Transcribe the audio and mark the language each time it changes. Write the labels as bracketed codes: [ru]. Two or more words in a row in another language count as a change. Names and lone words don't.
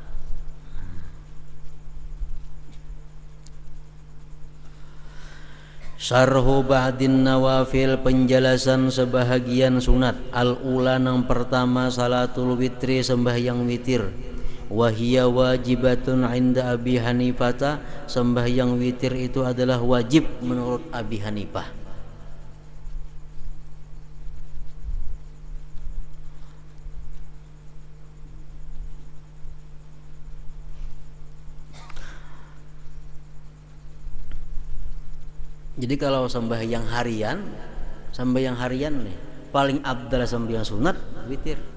[ar] شرح بعض النوافل, [bjn] penjelasan sebahagian sunat. Al-ula yang pertama [ar] صلاة الوتر, [bjn] sembahyang witir. [ar] وهي واجبة عند أبي حنيفة, [bjn] sembahyang witir itu adalah wajib menurut Abi Hanifah. Jadi kalau sembahyang harian nih paling abdal sembahyang sunat witir.